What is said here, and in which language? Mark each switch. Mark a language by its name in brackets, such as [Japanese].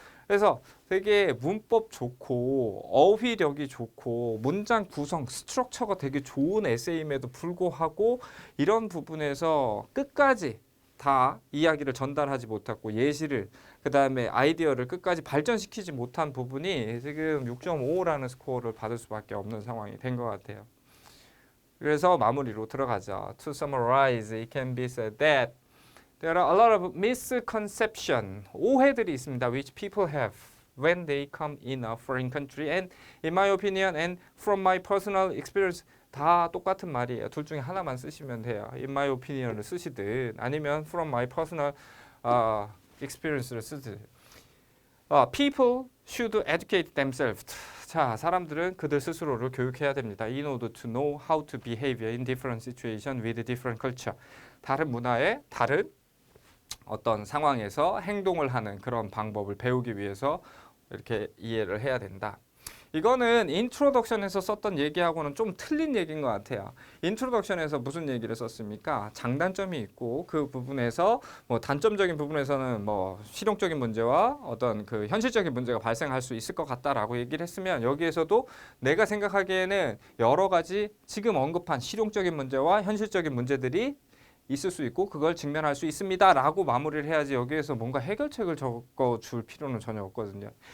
[Korean] 그래서 되게 문법 좋고 어휘력이 좋고 문장 구성, 스트럭처가 되게 좋은 에세이임에도 불구하고 이런 부분에서 끝까지 다 이야기를 전달하지 못했고 예시를 그 다음에 아이디어를 끝까지 발전시키지 못한 부분이 지금 6.5라는 스코어를 받을 수밖에 없는 상황이 된 것 같아요. 그래서 마무리로 들어가죠. [English] To summarize, it can be said that there are a lot of misconception, [Korean] 오해들이 있습니다. [English] which people have when they come in a foreign country. And in my opinion and from my personal experience, [Korean] 다 똑같은 말이에요. 둘 중에 하나만 쓰시면 돼요. [English] In my opinion [Korean] 을 쓰시든 아니면 [English] from my personal experience [Korean] 를 쓰든. [English] People should educate themselves. [Korean] 자, 사람들은 그들 스스로를 교육해야 됩니다. [English] In order to know how to behave in different situation with different culture. [Korean] 다른 문화에 다른 어떤 상황에서 행동을 하는 그런 방법을 배우기 위해서 이렇게 이해를 해야 된다. 이거는 인트로덕션에서 썼던 얘기하고는 좀 틀린 얘기인 것 같아요. 인트로덕션에서 무슨 얘기를 썼습니까? 장단점이 있고 그 부분에서 뭐 단점적인 부분에서는 뭐 실용적인 문제와 어떤 그 현실적인 문제가 발생할 수 있을 것 같다라고 얘기를 했으면 여기에서도 내가 생각하기에는 여러 가지 지금 언급한 실용적인 문제와 현실적인 문제들이 있을 수 있고 그걸 직면할 수 있습니다 라고 마무리를 해야지 여기에서 뭔가 해결책을 적어줄 필요는 전혀 없거든요.